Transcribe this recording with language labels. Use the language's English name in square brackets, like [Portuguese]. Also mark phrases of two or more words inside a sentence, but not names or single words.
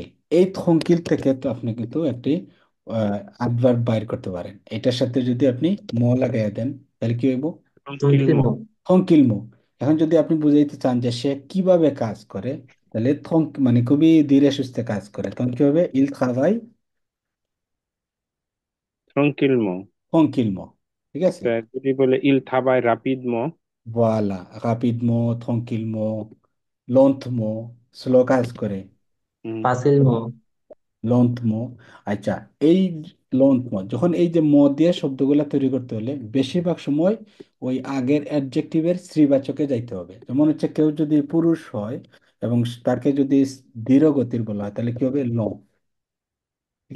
[Bangla] এই থঙ্কিল থেকে তো আপনি কিন্তু একটি অ্যাডভার্ব বাইর করতে পারেন। এটার সাথে যদি আপনি ম লাগাই দেন তাহলে কি হইব, [French] Tranquillement. [Bangla] থঙ্কিল ম। এখন যদি আপনি বুঝাইতে চান যে সে কিভাবে কাজ করে, তাহলে মানে খুবই ধীরে সুস্থে কাজ করে, তখন কি হবে, [French] il travaille Tranquillement. tranquillement, [Bangla] ঠিক আছে। যদি বলে [French] il travaille rapidement. voilà, rapidement, tranquillement, lentement, [Bangla] স্লো কাজ করে, হুম। [French] Facilement. লন্থম। [Bangla] আচ্ছা, এই লন্থম যখন এই যে ম দিয়ে শব্দগুলা তৈরি করতে হলে বেশিরভাগ সময় ওই আগের অ্যাডজেক্টিভের স্ত্রীবাচকে যাইতে হবে। যেমন হচ্ছে কেউ যদি পুরুষ হয় এবং তাকে যদি ধীর গতির বলা হয় তাহলে কি হবে, ল, ঠিক